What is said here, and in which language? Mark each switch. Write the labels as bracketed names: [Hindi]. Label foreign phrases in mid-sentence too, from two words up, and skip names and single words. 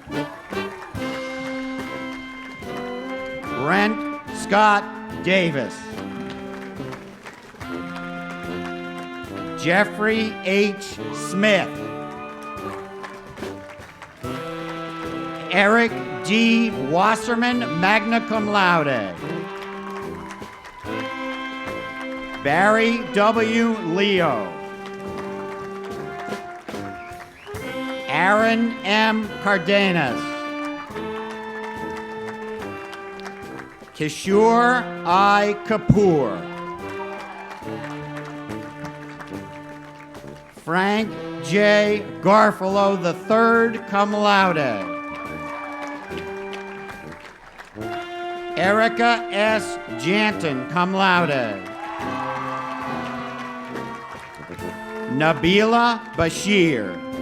[English] Brent Scott Davis. Jeffrey H. Smith. Eric D. Wasserman, [Latin] magna cum laude. [English] Barry W. Leo. Aaron M. Cardenas. Kishore I. Kapoor. Frank J. Garfalo III, [Latin] cum laude. [English] Erica S. Janton, [Latin] cum laude. [English] Nabila Bashir.